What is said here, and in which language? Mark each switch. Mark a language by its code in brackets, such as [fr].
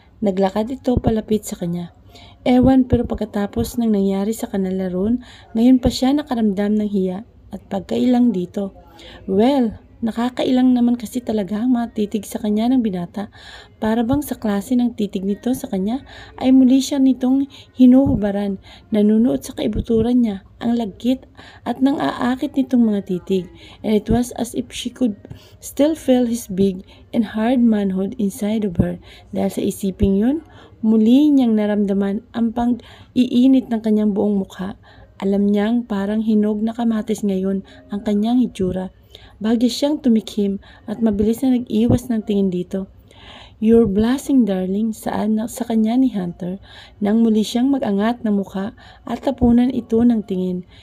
[tl] Naglakad ito palapit sa kanya. Ewan pero pagkatapos ng nangyari sa kanila roon, ngayon pa siya nakaramdam ng hiya at pagkailang dito. Well, nakakailang naman kasi talaga ang mga titig sa kanya ng binata. Para bang sa klase ng titig nito sa kanya ay muli siya nitong hinuhubaran. Nanunuot sa kaibuturan niya ang lagkit at nang aakit nitong mga titig. [en] And it was as if she could still feel his big and hard manhood inside of her. [tl] Dahil sa isiping yun, muli niyang naramdaman ang pang-iinit ng kanyang buong mukha. Alam niyang parang hinog na kamatis ngayon ang kanyang hitsura. Bagya siyang tumikhim at mabilis na nag-iwas ng tingin dito. [en] You're blushing, darling, [tl] sa kanya ni Hunter nang muli siyang mag-angat ng mukha at tapunan ito ng tingin.